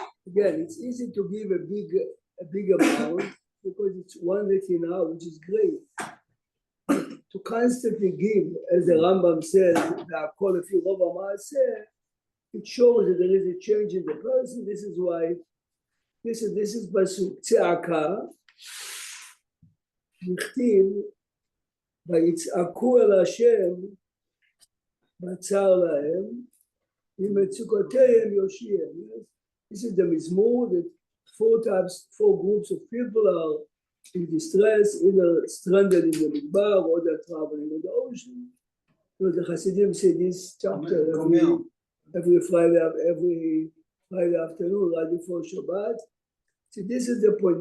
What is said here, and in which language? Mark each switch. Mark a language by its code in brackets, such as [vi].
[en] Again, it's easy to give a big amount because it's one retina, which is great. To constantly give, as the Rambam says, it shows that there is a change in the person. This is why this is pasuk tzedakah. [he] נכתיב ויצעקו אל השם בצר להם עם מצוקותיהם יושיע. [en] This is the Mizmor that 4 groups of people are in distress, either stranded in the Midbar or they're traveling in the ocean. So the Hasidim say this chapter every Friday, every Friday afternoon, right before Shabbat. See, this is the point.